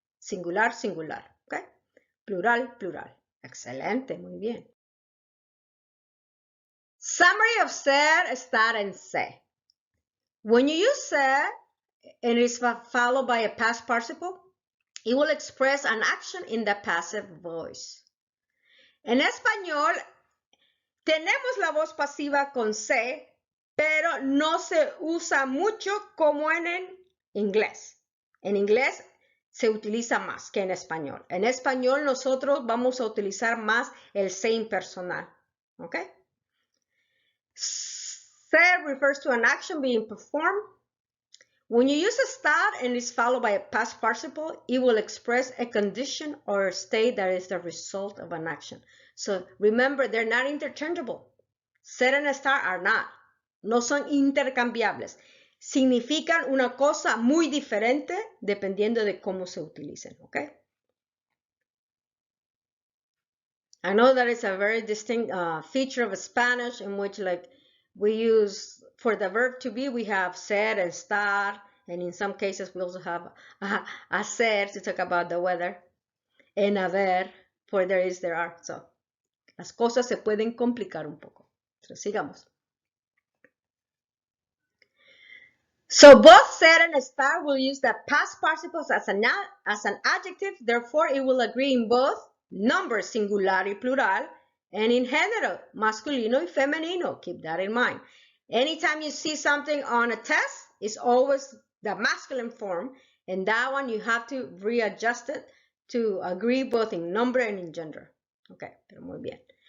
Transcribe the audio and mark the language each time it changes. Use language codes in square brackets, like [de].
[es] Singular, singular, okay? Plural, plural. Excelente, muy bien. [en] Summary of ser, estar, and se. When you use ser, and it's followed by a past participle, it will express an action in the passive voice. [es] En español, tenemos la voz pasiva con se, pero no se usa mucho como en inglés. En inglés se utiliza más que en español. En español nosotros vamos a utilizar más el SE Impersonal. Okay? [en] Se refers to an action being performed. When you use estar and is followed by a past participle, it will express a condition or a state that is the result of an action. So remember, they're not interchangeable. Ser and estar are not. [es] No son intercambiables. Significan una cosa muy diferente dependiendo de cómo se utilicen, okay? [en] I know that it's a very distinct feature of Spanish in which, like, we use, for the verb to be, we have ser, estar, and in some cases we also have hacer to talk about the weather, and haber, for there is, there are. [es] So, las cosas se pueden complicar un poco. So, sigamos. [en] So both ser and estar will use the past participles as an adjective. Therefore, it will agree in both number, [es] singular y plural, [en] and in género, [es] masculino y femenino. [en] Keep that in mind. Anytime you see something on a test, it's always the masculine form, and that one you have to readjust it to agree both in number and in gender. Okay, [es] pero muy bien.